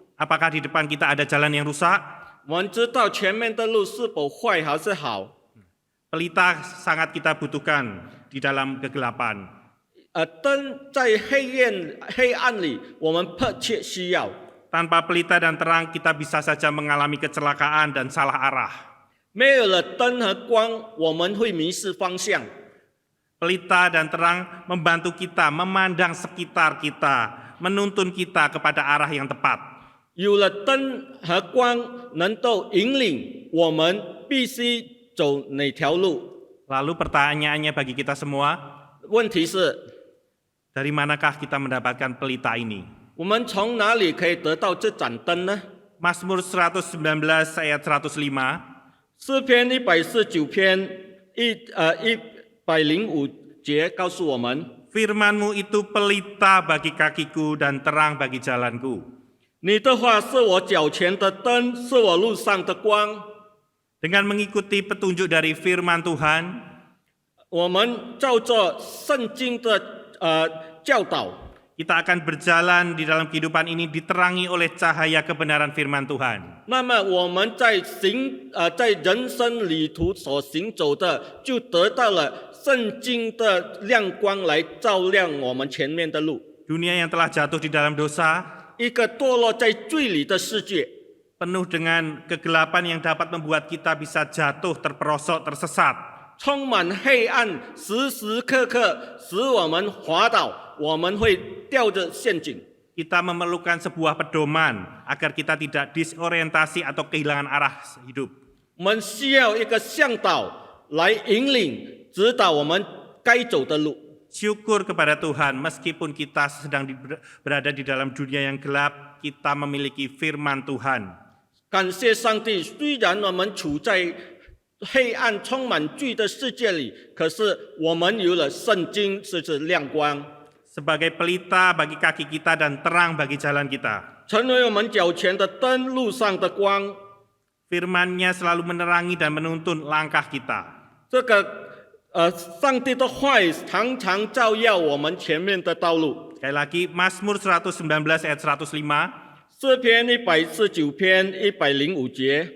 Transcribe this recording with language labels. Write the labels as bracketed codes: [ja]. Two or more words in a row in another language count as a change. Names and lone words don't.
[id] Apakah di depan kita ada jalan yang rusak? [zh] 我们知道前面的路是否坏还是好？ [id] Pelita sangat kita butuhkan di dalam kegelapan. [zh] 灯在黑暗里，我们迫切需要。 [id] Tanpa pelita dan terang kita bisa saja mengalami kecelakaan dan salah arah. [zh] 没有了灯和光，我们会迷失方向。 [id] Pelita dan terang membantu kita memandang sekitar kita, menuntun kita kepada arah yang tepat. [zh] 有了灯和光，能够引领我们必须走哪条路。 [id] Lalu pertanyaannya bagi kita semua, [zh] 问题是， [id] Dari manakah kita mendapatkan pelita ini? [zh] 我们从哪里可以得到这盏灯呢？ [id] Mazmur 119 ayat 105. [zh] 诗篇149篇105节告诉我们， [id] Firman-Mu itu pelita bagi kakiku dan terang bagi jalanku. [zh] 你的话是我脚前的灯，是我路上的光。 [id] Dengan mengikuti petunjuk dari firman Tuhan, [zh] 我们照着圣经的教导， [id] kita akan berjalan di dalam kehidupan ini diterangi oleh cahaya kebenaran firman Tuhan. [zh] 那么我们在人生旅途所行走的，就得到了圣经的亮光来照亮我们前面的路。 [id] Dunia yang telah jatuh di dalam dosa, [zh] 一个堕落在罪里的世界， [id] penuh dengan kegelapan yang dapat membuat kita bisa jatuh, terperosok, tersesat. [zh] 充满黑暗，时时刻刻使我们滑倒，我们会掉着陷阱。 [id] Kita memerlukan sebuah pedoman agar kita tidak disorientasi atau kehilangan arah hidup. [zh] 我们需要一个向导来引领、指导我们该走的路。 [id] Syukur kepada Tuhan, meskipun kita sedang berada di dalam dunia yang gelap, kita memiliki firman Tuhan. [zh] 感谢上帝，虽然我们处在黑暗、充满罪的世界里，可是我们有了圣经，是亮光， [id] Sebagai pelita bagi kaki kita dan terang bagi jalan kita. [zh] 成为我们脚前的灯，路上的光。 [id] Firman-Nya selalu menerangi dan menuntun langkah kita. [zh] 这个上帝的话语常常照耀我们前面的道路。 [id] Sekali lagi, Mazmur 119 ayat 105, [zh] 诗篇149篇105节，